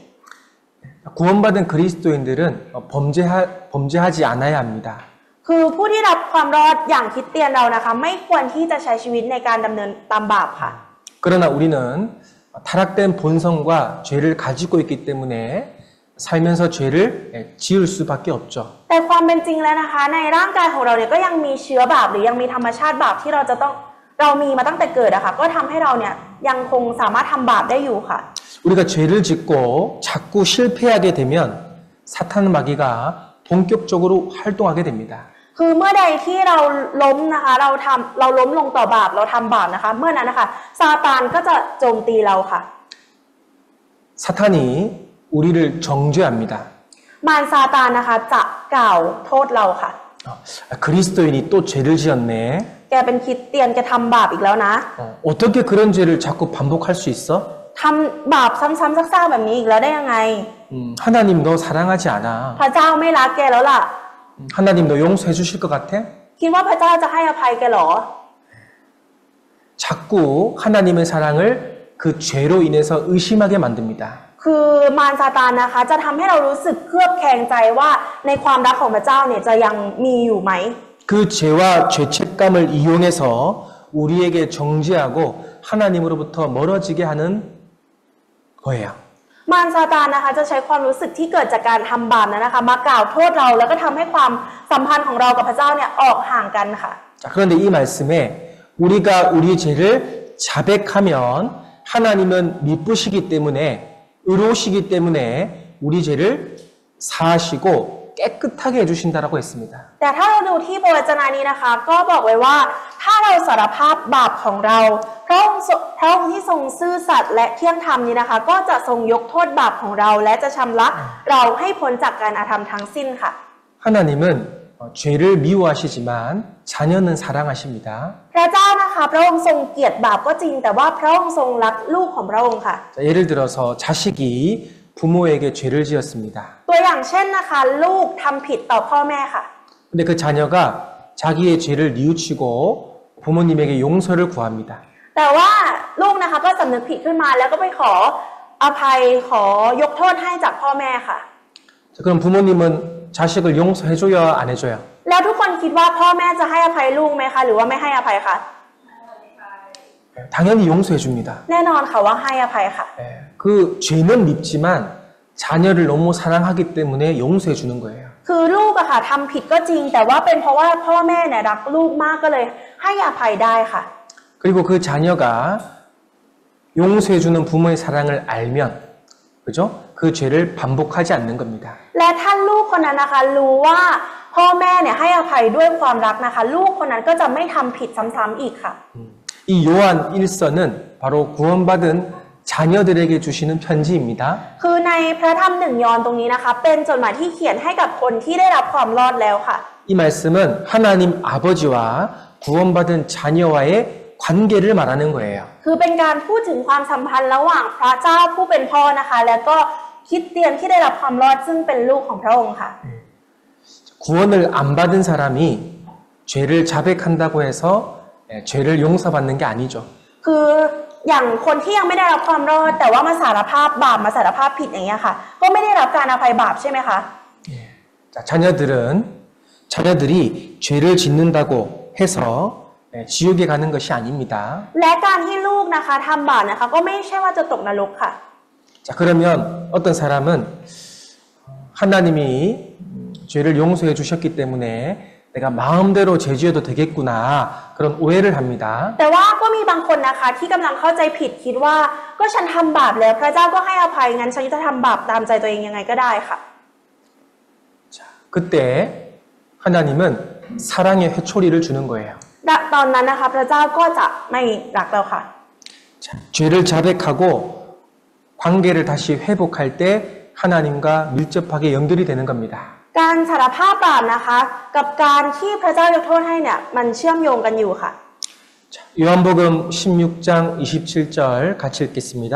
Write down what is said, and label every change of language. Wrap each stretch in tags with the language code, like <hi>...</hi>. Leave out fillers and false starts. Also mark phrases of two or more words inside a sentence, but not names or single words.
<ko>구원받은 그리스도인들은 범죄하지 않아야 합니다.</ko> <th>คือผู้ที่รับความรอดอย่างคริสเตียนเรานะคะไม่ควรที่จะใช้ชีวิตในการดำเนินตามบาปค่ะ</th> <ko>그러나 우리는 타락된 본성과 죄를 가지고 있기 때문에 살면서 죄를 지을 수밖에 없죠.</ko> <th>แต่ความเป็นจริงแล้วนะคะในร่างกายของเราเนี่ยก็ยังมีเชื้อบาปหรือยังมีธรรมชาติบาปที่เรามีมาตั้งแต่เกิดอะค่ะก็ทำให้เราเนี่ยยังคงสามารถทำบาปได้อยู่ค่ะ</th> <ko>우리가 죄를 짓고 자꾸 실패하게 되면 사탄 마귀가 본격적으로 활동하게 됩니다.</ko> <th>คือเมื่อใดที่เราล้มนะคะเราล้มลงต่อบาปเราทำบาปนะคะเมื่อนั้นนะคะซาตานก็จะโจมตีเราค่ะ</th> <ko>사탄이 우리를 정죄합니다.</ko> <th>มารซาตานนะคะจะกล่าวโทษเราค่ะ</th> <ko>그리스도인이 또 죄를 지었네.</ko> <th>แกเป็นคริสเตียนแกทำบาปอีกแล้วนะ</th> <ko>어떻게 그런 죄를 자꾸 반복할 수 있어?</ko> <th>ทำบาปซ้ำๆซากๆแบบนี้อีกแล้วได้ยังไง</th> <ko>하나님 너 사랑하지 않아.</ko> <th>พระเจ้าไม่รักแกแล้วล่ะ</th> <ko>하나님 너 용서해 주실 것 같아?</ko> <th>คิดว่าพระเจ้าจะให้อภัยแกเหรอ</th> <ko>자꾸 하나님의 사랑을 그 죄로 인해서 의심하게 만듭니다.</ko> <th>คือมารซาตานนะคะจะทำให้เรารู้สึกเคลือบแคลงใจว่าในความรักของพระเจ้าเนี่ยจะยังมีอยู่ไหม</th> <ko>그 죄와 죄책감을 이용해서 우리에게 정죄하고 하나님으로부터 멀어지게 하는 거예요.</ko> <th>มารซาตานนะคะจะใช้ความรู้สึกที่เกิดจากการทำบาปนั้นนะคะมากล่าวโทษเราแล้วก็ทำให้ความสัมพันธ์ของเรากับพระเจ้าเนี่ยออกห่างกันค่ะ</th> <ko>자, 그런데 이 말씀에 우리가 우리 죄를 자백하면 하나님은 미쁘시기 때문에 의로우시기 때문에 우리 죄를 사하시고 깨끗하게 해주신다라고 했습니다.</ko> <th>แต่ถ้าเราดูที่พระวจนะนี้นะคะก็บอกไว้ว่าถ้าเราสารภาพบาปของเราพระองค์ที่ทรงซื่อสัตย์และเที่ยงธรรมนี้นะคะก็จะทรงยกโทษบาปของเราและจะชำระเราให้พ้นจากการอาธรรมทั้งสิ้นค่ะ</th> <ko>하나님은 죄를 미워하시지만 자녀는 사랑하십니다.</ko> <th>พระเจ้านะคะพระองค์ทรงเกลียดบาปก็จริงแต่ว่าพระองค์ทรงรักลูกของพระองค์ค่ะ</th> <ko>자, 예를 들어서 자식이 부모에게 죄를 지었습니다.</ko> <th>ตัวอย่างเช่นนะคะลูกทำผิดต่อพ่อแม่ค่ะ</th> <ko>근데 그 자녀가 자기의 죄를 뉘우치고 부모님에게 용서를 구합니다.</ko> <th>แต่ว่าลูกนะคะก็สำนึกผิดขึ้นมาแล้วก็ไปขออภัยขอยกโทษให้จากพ่อแม่ค่ะ</th> <ko>자, 그럼 부모님은 자식을 용서해줘야 안 해줘요?</ko> <th>แล้วทุกคนคิดว่าพ่อแม่จะให้อภัยลูกไหมคะหรือว่าไม่ให้อภัยคะ</th> <ko>당연히 용서해줍니다.</ko> <th>แน่นอนค่ะว่าให้อภัยค่ะ</th> <ko>그 죄는 밉지만 자녀를 너무 사랑하기 때문에 용서해주는 거예요.</ko> <th>คือลูกอะค่ะทำผิดก็จริงแต่ว่าเป็นเพราะว่าพ่อแม่เนี่ยรักลูกมากก็เลยให้อภัยได้ค่ะ</th> <ko>그리고 그 자녀가 용서해주는 부모의 사랑을 알면, 그죠? 그 그 죄를 반복하지 않는 겁니다.</ko> <th>และท่านลูกคนนั้นนะคะรู้ว่าพ่อแม่เนี่ยให้อภัยด้วยความรักนะคะลูกคนนั้นก็จะไม่ทำผิดซ้ำๆอีกค่ะ</th> <ko>이 요한 1서는 바로 구원받은 자녀들에게 주시는 편지입니다.</ko> <th>คือในพระธรรมหนึ่งยอห์นตรงนี้นะคะเป็นจดหมายที่เขียนให้กับคนที่ได้รับความรอดแล้วค่ะ</th> <ko>이 말씀은 하나님 아버지와 구원받은 자녀와의 관계를 말하는 거예요.</ko> <th>คือเป็นการพูดถึงความสัมพันธ์ระหว่างพระเจ้าผู้เป็นพ่อนะคะแล้วก็คริสเตียนที่ได้รับความรอดซึ่งเป็นลูกของพระองค์ค่ะ</th> <ko>구원을 안 받은 사람이 죄를 자백한다고 해서 죄를 용서받는 게 아니죠.</ko> <th>คืออย่างคนที่ยังไม่ได้รับความรอดแต่ว่ามาสารภาพบาปมาสารภาพผิดอย่างเงี้ยค่ะก็ไม่ได้รับการอภัยบาปใช่ไหมคะ</th> <ko>자, 자녀들이 죄를 짓는다고 해서 지옥에 가는 것이 아닙니다.</ko> <th>และการที่ลูกนะคะทำบาปนะคะก็ไม่ใช่ว่าจะตกนรกค่ะ</th> <ko>자, 그러면 어떤 사람은 하나님이 죄를 용서해 주셨기 때문에 내가 마음대로 죄지어도 되겠구나 그런 오해를 합니다.</ko> <th>แต่ว่าก็มีบางคนนะคะที่กำลังเข้าใจผิดคิดว่าก็ฉันทำบาปแล้วพระเจ้าก็ให้อภัยงั้นฉันจะทำบาปตามใจตัวเองยังไงก็ได้ค่ะ</th> <ko>자, 그때 하나님은 사랑의 회초리를 주는 거예요.</ko> <th>ตอนนั้นนะคะพระเจ้าก็จะไม่รักเราค่ะ</th> <ko>자, 죄를 자백하고 관계를 다시 회복할 때 하나님과 밀접하게 연결이 되는 겁니다.</ko> <th>การสารภาพบาปนะคะกับการที่พระเจ้ายกโทษให้เนี่ยมันเชื่อมโยงกันอยู่ค่ะ</th> <ko>자, 요한복음 16장 27절 같이 읽겠습니다.</ko>